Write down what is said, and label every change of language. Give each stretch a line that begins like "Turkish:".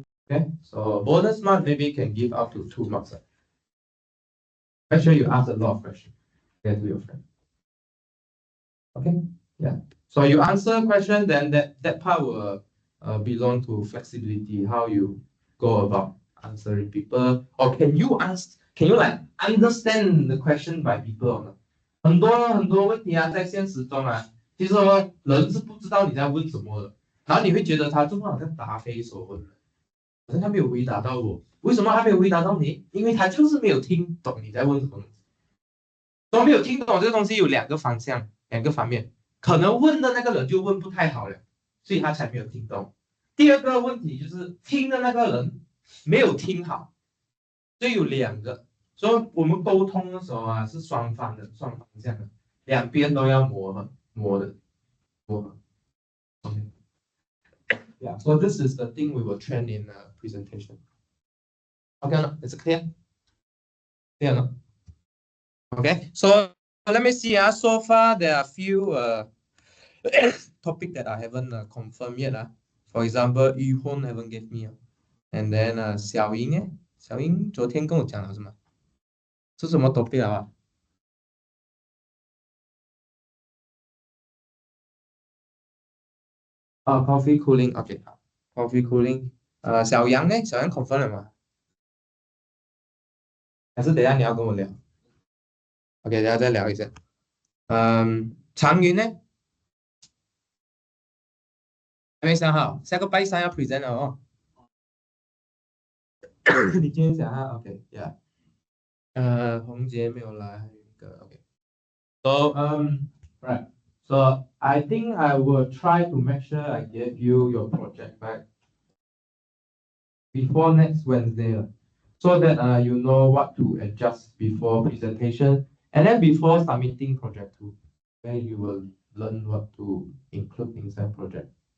English: Okay. So bonus mark maybe can give up to 2 marks. Make sure you ask a lot of questions to your friend. Okay. Yeah. So you answer a question, then that part will belong to flexibility. How you go about answering people, or can you like understand the question by people or not?
Chinese: 很多问题在现实中其实说人是不知道你在问什么的，然后你会觉得他这么好像答非所问，可是他没有回答到我。为什么他没有回答到你？因为他就是没有听懂你在问什么东西。都没有听懂这个东西有2个方向，2个方面，可能问的那个人就问不太好了，所以他才没有听懂。第二个问题就是听的那个人没有听好，所以有2个。所以我们沟通的时候是双方向的，两边都要磨合。
English: Okay. Yeah. So this is the thing we will train in presentation. Okay, no? Is it clear? Clear, no? Okay. So let me see. So far there are few topic that I haven't confirmed yet. For example, Yu Hon haven't gave me. And then Xiao Ying
Chinese: 昨天跟我讲了是吗？是什么 topic 啊？
English: coffee cooling. OK，
Chinese: 好
English: ，coffee cooling。
Chinese: 小杨呢？小杨 confirm 了吗？还是等一下你要跟我聊？OK，等一下再聊一下。常云呢？还没想好，下个拜三要 present 了哦。你今天想？
English: OK，yeah。
Chinese: 红杰没有来，还有一个 OK。
English: So right. So I think I will try to make sure I give you your project back before next Wednesday, so that you know what to adjust before presentation and then before submitting project 2, where you will learn what to include inside project.